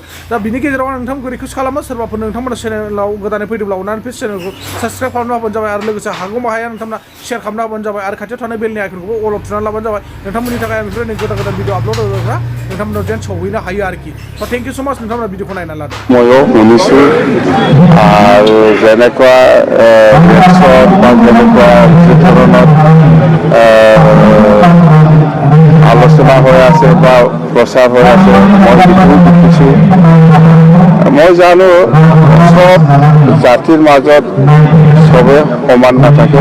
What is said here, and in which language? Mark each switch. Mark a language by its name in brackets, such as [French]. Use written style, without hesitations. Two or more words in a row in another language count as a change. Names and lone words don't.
[Bodo] दा बिनि गेजेराव आं नोंथांमोनखौ रिकुवेस्ट खालामो, सोरबाफोर नोंथांमोना चेनेलाव गोदानै फैदोंब्ला अननानै प्लिज चेनेलखौ साबस्क्राइब खालामना होबानो जाबाय आरो लोगोसे हागौमा हाया नोंथांमोना शेयार खालामना होबानो जाबाय आरो खाथियाव थानाय बेलनि आइकनखौबो अलाव थुनानै लाबानो जाबाय। नोंथांमोननि थाखाय आं बेफोरबायदि गोदान [English] video upload [Bodo] होग्रा नोंथांमोनाव जेन सौहैनो हायो आरोखि। [English] so thank you so much [Bodo] नोंथांमोना भिडिअखौ नायनानै लादों। [Assamese] ময়ো শুনিছোঁ আৰু যেনেকুৱা ৰিয়েকশ্যন বা যেনেকুৱা যি ধৰণৰ আলোচনা হৈ আছে বা প্ৰচাৰ হৈ আছে মই সেইটোও দেখিছোঁ। মই জানো চব জাতিৰ মাজত চবে সমান নাথাকে।